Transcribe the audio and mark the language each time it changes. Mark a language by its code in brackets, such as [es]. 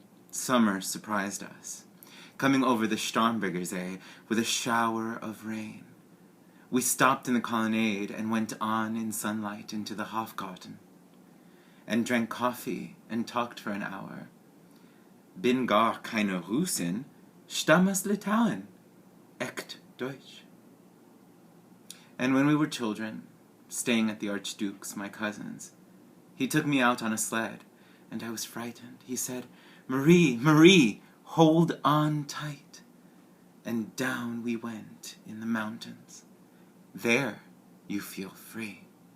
[en] Summer surprised us, coming over the Starnberger See with a shower of rain. We stopped in the colonnade and went on in sunlight into the Hofgarten, and drank coffee and talked for an hour. [de] Bin gar keine Russin, stammes Litauen, echt Deutsch. [en] And when we were children, staying at the Archduke's, my cousin's, he took me out on a sled, and I was frightened. He said, "Marie, Marie, hold on tight." And down we went in the mountains. There you feel free.